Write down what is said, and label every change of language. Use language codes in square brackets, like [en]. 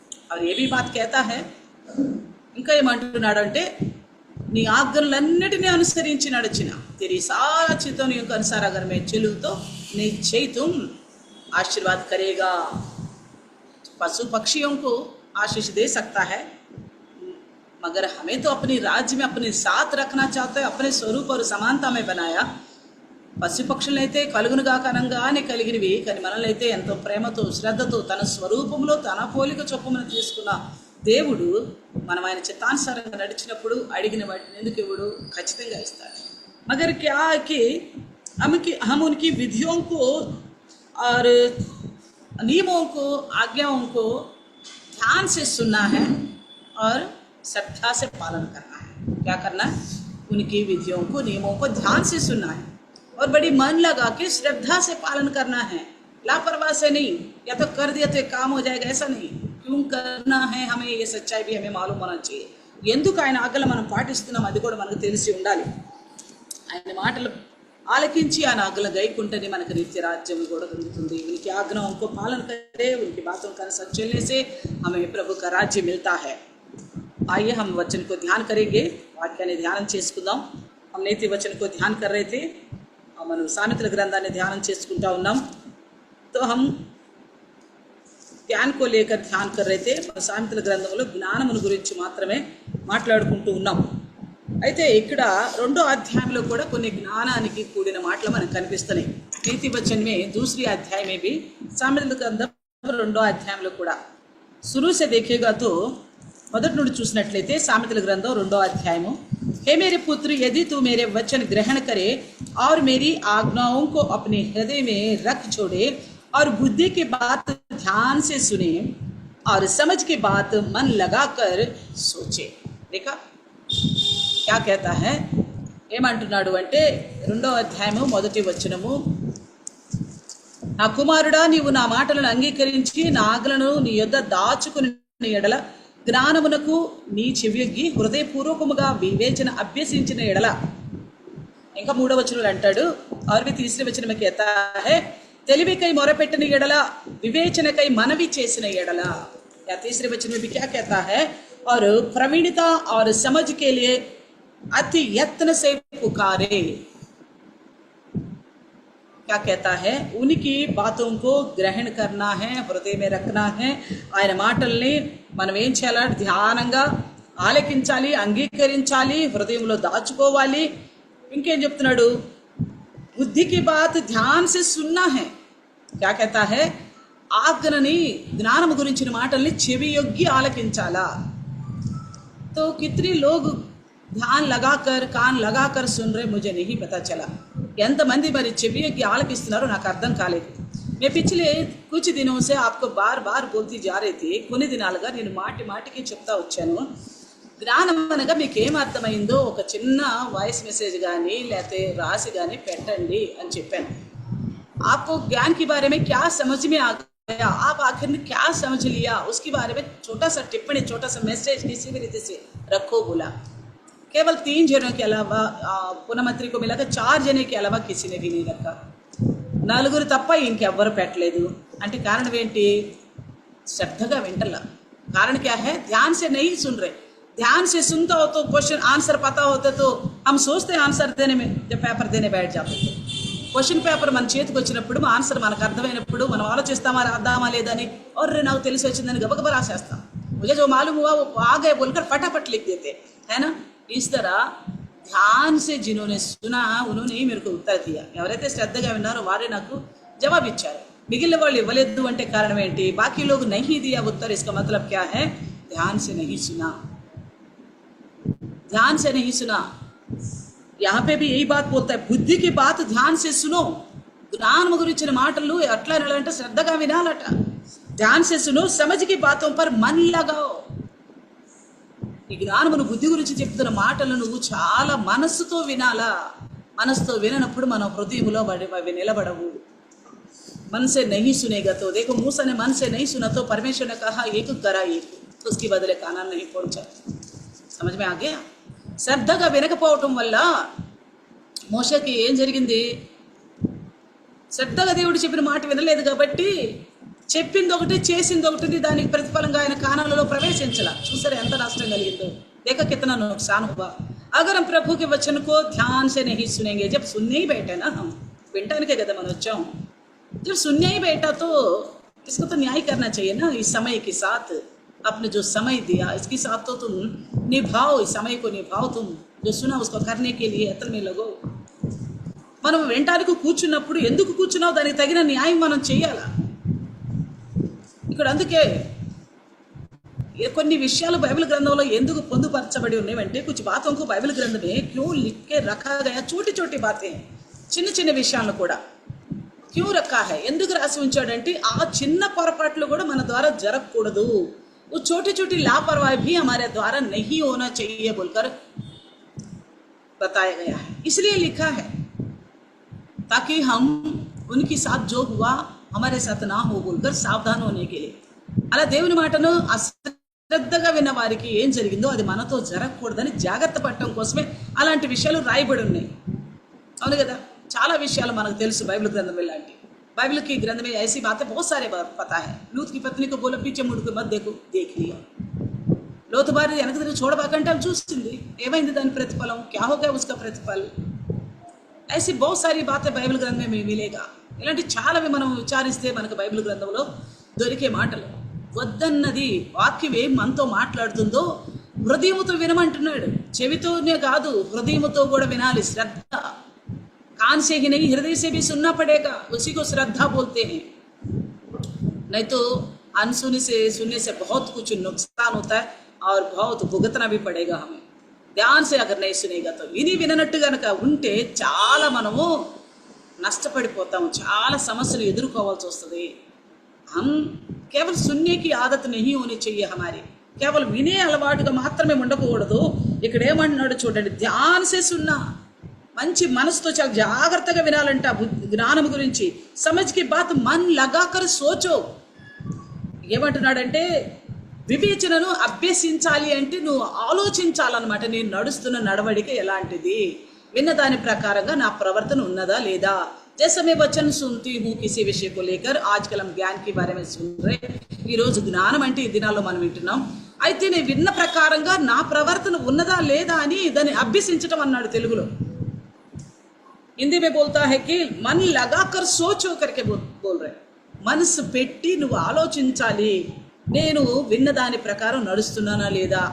[hi] और ये भी बात कहता है, [te] ఇంకా ఏమంటున్నాడంటే నీ ఆజ్ఞలన్నిటినీ అనుసరించి నడిచిన [hi] तेरी सारा चितौनियों के अनुसार अगर मैं चलूं तो निश्चय तुम आशीर्वाद करेगा। पशु पक्षियों को आशीष दे सकता है मगर हमें तो अपनी राज्य में अपने साथ रखना चाहता है, अपने स्वरूप और समानता में बनाया। [te] పశు పక్షులైతే కలుగునుగా కనంగానే కలిగినవి, కానీ మనల్ని అయితే ఎంతో ప్రేమతో శ్రద్ధతో తన స్వరూపంలో తన పోలిక చొప్పున తీసుకున్న దేవుడు మనం ఆయన చిత్తానుసారంగా నడిచినప్పుడు అడిగిన వాటిని ఎందుకు ఇవ్వడు? ఖచ్చితంగా ఇస్తాడు। [hi] मगर क्या कि हम उनकी विधियों को और नियमों को आज्ञाओं को ध्यान से सुनना है और श्रद्धा से पालन करना है। क्या करना है? उनकी विधियों को नियमों को ध्यान से सुनना है और बड़ी मन लगा के श्रद्धा से पालन करना है। लापरवाह से नहीं, या तो कर दिया तो एक काम हो जाएगा, ऐसा नहीं। क्यों करना है हमें, ये सच्चाई भी हमें मालूम होना चाहिए। [te] ఎందుకు ఆయన ఆజ్ఞలు మనం పాటిస్తున్నాం అది కూడా మనకు తెలిసి ఉండాలి। ఆయన మాటలు ఆలకించి ఆయన ఆజ్ఞలు గైకుంటేనే మనకు నిత్య రాజ్యం కూడా దొరుకుతుంది। [hi] उनकी आज्ञाओं को पालन करे, उनकी बातों का अनुसार चलने से हमें प्रभु का राज्य मिलता है। आइए हम वचन को ध्यान करेंगे, [te] వాక్యాన్ని ధ్యానం చేసుకుందాం। [hi] हम నీతి वचन को ध्यान कर रहे थे, [te] మనం సామెతల గ్రంథాన్ని ధ్యానం చేసుకుంటా ఉన్నాం। [hi] तो हम ज्ञान को लेकर ध्यान कर रहे थे। [te] సామెతల గ్రంథంలో జ్ఞానమును గురించి మాత్రమే మాట్లాడుకుంటూ ఉన్నాం। అయితే ఇక్కడ రెండో అధ్యాయంలో కూడా కొన్ని జ్ఞానానికి కూడిన మాటలు మనకు కనిపిస్తున్నాయి। [hi] నీతి वचन में दूसरी अध्याय में भी [te] సామెతల గ్రంథం రెండో అధ్యాయంలో కూడా [hi] शुरू से देखेगा तो [te] మొదటి నుండి చూసినట్లయితే సామెతల గ్రంథం రెండో అధ్యాయము, [hi] हे मेरे पुत्र यदि तू मेरे वचन ग्रहण करे और मेरी आज्ञाओं को अपने हृदय में रख छोड़े और बुद्धि की बात ध्यान से सुने और समझ की बात मन लगाकर सोचे। देखा क्या कहता है? [te] ఏమంటున్నాడు అంటే రెండో అధ్యాయము మొదటి వచనము, నా కుమారుడా నీవు నా మాటలను అంగీకరించి నా ఆజ్ఞలను నీ యొద్ద దాచుకుని ఎడల జ్ఞానమునకు నీ చెవియొగ్గి హృదయపూర్వకముగా వివేచన అభ్యసించిన ఎడల। ఇంకా మూడవ వచనంలో అంటాడు, [hi] और भी तीसरे वचन में कहता है [te] తెలివికై మొరపెట్టిన ఎడల వివేచనకై మనవి చేసిన ఎడల। [hi] या तीसरे वचन में भी क्या कहता है? और प्रवीणता और समझ के लिए अति यत्न से पुकारे। क्या कहता है? उनकी बातों को ग्रहण करना है, हृदय में रखना है। [te] ఆయన మాటల్ని మనం ఏం చేయాలి? ధ్యానంగా ఆలకించాలి, అంగీకరించాలి, హృదయంలో దాచుకోవాలి। ఇంకేం చెప్తున్నాడు? [hi] बुद्धि की बात ध्यान से सुनना है। क्या कहता है? [te] ఆజ్ఞని జ్ఞానం గురించిన మాటల్ని చెవి యొగ్గి ఆలకించాలా। [hi] तो कितने लोग ध्यान लगाकर कान लगाकर सुन रहे मुझे नहीं पता चला। [te] ఎంతమంది మరి చెవి యొగ్గి ఆలకిస్తున్నారో నాకు అర్థం కాలేదు। [hi] मैं पिछले कुछ दिनों से आपको बार बार बोलती जा रही थी, [te] కొన్ని దినాలుగా నేను మాటి మాటికి చెప్తా వచ్చాను। జ్ఞానం అనగా మీకు ఏం అర్థమైందో ఒక చిన్న వాయిస్ మెసేజ్ కానీ లేకపోతే రాసి కానీ పెట్టండి అని చెప్పాను। [hi] आपको ज्ञान के बारे में क्या समझ में आ गया, आप आखिर में क्या समझ लिया, उसके बारे में छोटा सा टिप्पणी, छोटा सा मैसेज किसी भी रीति से रखो बोला। केवल 3 जनों के अलावा पुनमंत्री को मिला था, 4 जने के अलावा किसी ने भी नहीं रखा। [te] నలుగురు తప్ప ఇంకెవ్వరు పెట్టలేదు అంటే కారణం ఏంటి? శ్రద్ధగా వింటలా। [hi] कारण क्या है? ध्यान से नहीं सुन रहे। ध्यान से सुनता हो तो क्वेश्चन आंसर पता होता तो हम सोचते आंसर देने में जब पेपर देने बैठ जाते थे, क्वेश्चन पेपर [te] మన చేతికి వచ్చినప్పుడు ఆన్సర్ మనకు అర్థమైనప్పుడు మనం ఆలోచిస్తామా రాద్దామా లేదని, [hi] और [te] నాకు తెలిసి వచ్చిందని గబగబా రాసేస్తాం। [hi] मुझे जो मालूम हुआ वो आ गए बोलकर फटाफट लिख देते है ना। इस तरह ध्यान से जिन्होंने सुना उन्होंने ही मेरे को उत्तर दिया। [te] ఎవరైతే శ్రద్ధగా విన్నారో వారే నాకు జవాబు ఇచ్చారు। మిగిలిన వాళ్ళు ఇవ్వలేదు అంటే కారణం ఏంటి? [hi] बाकी लोग नहीं दिया उत्तर, इसका मतलब क्या है? ध्यान से नहीं सुना, ध्यान से नहीं सुना। यहाँ पे भी यही बात बोलता है, बुद्धि की बात ध्यान से सुनो। [te] జ్ఞానం గురించిన మాటలు ఎట్లా వినాలంటే శ్రద్ధగా వినాలట। [hi] ध्यान से सुनो, समझ की बातों पर मन लगाओ। [te] ఈ జ్ఞానమును బుద్ధి గురించి చెప్తున్న మాటలు నువ్వు చాలా మనస్సుతో వినాలా. మనసుతో విననప్పుడు మన హృదయంలో అవి నిలబడవు. [hi] मन से नहीं सुनेगा तो देखो मूसा ने मन से नहीं सुना तो परमेश्वर ने कहा एक करा एक, तो उसकी बदले कानान नहीं पहुंचा. समझ में आ गया. [te] శ్రద్ధగా వినకపోవటం వల్ల మోషేకి ఏం జరిగింది? శ్రద్ధగా దేవుడు చెప్పిన మాట వినలేదు కాబట్టి చెప్పింది ఒకటి చేసింది ఒకటి, దానికి ప్రతిఫలంగా ఆయన కానాలలో ప్రవేశించాల. చూసారా ఎంత నష్టం కలిగిందో. [hi] देखा कितना नुकसान हुआ. अगर हम प्रभु के वचन को ध्यान से नहीं सुनेंगे, जब सुनने ही बैठे ना हम, [te] వినటానికే కదా మనం వచ్చాం. [hi] जब सुनने ही बैठा तो इसको तो न्याय करना चाहिए ना. इस समय के साथ आपने जो समय दिया इसके साथ तो तुम निभाओ, इस समय को निभाओ. तुम जो सुना उसको करने के लिए यत्न में लगो. [te] మనం వినటానికి కూర్చున్నప్పుడు ఎందుకు కూర్చున్నావు దానికి తగిన న్యాయం మనం చేయాలా. ఇక్కడ అందుకే కొన్ని విషయాలు బైబిల్ గ్రంథంలో ఎందుకు పొందుపరచబడి ఉన్నాయంటే [hi] कुछ बातों को बाइबल ग्रंथ में क्यों लिख के रखा गया. छोटी छोटी बातें, [te] చిన్న చిన్న విషయాలను కూడా [hi] क्यों रखा है, [te] ఎందుకు రాసి ఉంచాడంటే ఆ చిన్న పొరపాట్లు కూడా మన ద్వారా జరగకూడదు. [hi] वो छोटी छोटी लापरवाही भी हमारे द्वारा नहीं होना चाहिए बोलकर बताया गया है. इसलिए लिखा है ताकि हम उनके साथ जो हुआ हमारे साथ ना हो बोलकर सावधान होने के लिए. [te] అలా దేవుని మాటను అశ్రద్ధగా విన్న వారికి ఏం జరిగిందో అది మనతో జరగకూడదని జాగ్రత్త పడటం కోసమే అలాంటి విషయాలు రాయబడి ఉన్నాయి. అవును కదా. చాలా విషయాలు మనకు తెలుసు బైబిల్ గ్రంథం ఇలాంటి. [hi] बाइबल की ग्रंथ में ऐसी बातें बहुत सारे पता है. लूत की पत्नी को बोला पीछे मुड़ के मत देखो, देख लिया. [te] లోతు భార్య వెనక తిరిగి చూడబాకంటే ఆమె చూస్తుంది. ఏమైంది దాని ప్రతిఫలం? [hi] क्या हो गया उसका प्रतिफल? ऐसी बहुत सारी बातें బైబిల్ గ్రంథం में मिलेगा. [te] ఇలాంటి చాలావి మనం విచారిస్తే మనకు బైబిల్ గ్రంథంలో దొరికే మాటలు. వద్దన్నది వాక్యం ఏం మనతో మాట్లాడుతుందో హృదయముతో వినమంటున్నాడు. చెవితోనే కాదు హృదయముతో కూడా వినాలి. [hi] శ్రద్ధ कान से ही नहीं हृदय से भी सुनना पड़ेगा. उसी को श्रद्धा बोलते हैं. नहीं तो अनसुनी से सुनने से बहुत कुछ नुकसान होता है और बहुत भुगतना भी पड़ेगा हमें. ध्यान से अगर नहीं सुनेगा तो [te] విని విననట్టు గనక ఉంటే చాలా మనము నష్టపడిపోతాము. చాలా సమస్యలు ఎదుర్కోవాల్సి వస్తుంది. [hi] हम केवल सुनने की आदत नहीं होनी चाहिए हमारी. [te] కేవలం వినే అలవాటుగా మాత్రమే ఉండకూడదు. ఇక్కడ ఏమంటున్నాడు చూడండి. [hi] ధ్యాన से सुनना, [te] మంచి మనసుతో చాలా జాగ్రత్తగా వినాలంట జ్ఞానం గురించి. [hi] సమజ్కి బాత్ మన్ లగాకర్ సోచో. [te] ఏమంటున్నాడంటే వివేచనను అభ్యసించాలి అంటే నువ్వు ఆలోచించాలన్నమాట. నేను నడుస్తున్న నడవడిక ఎలాంటిది, విన్న దాని ప్రకారంగా నా ప్రవర్తన ఉన్నదా లేదా. [hi] जैसे मैं वचन सुनती हूँ किसी विषय को लेकर, आजकल हम ज्ञान के बारे में सुन रहे. [te] ఈ రోజు జ్ఞానం అంటే ఈ దినాల్లో మనం వింటున్నాం. అయితే నేను విన్న ప్రకారంగా నా ప్రవర్తన ఉన్నదా లేదా అని దాన్ని అభ్యసించటం అన్నాడు తెలుగులో. [hi] हिंदी में बोलता है कि मन लगाकर सोचो करके बोल रहे. [te] మనసు పెట్టి నువ్వు ఆలోచించాలి. నేను విన్న దాని ప్రకారం నడుస్తున్నానా లేదా.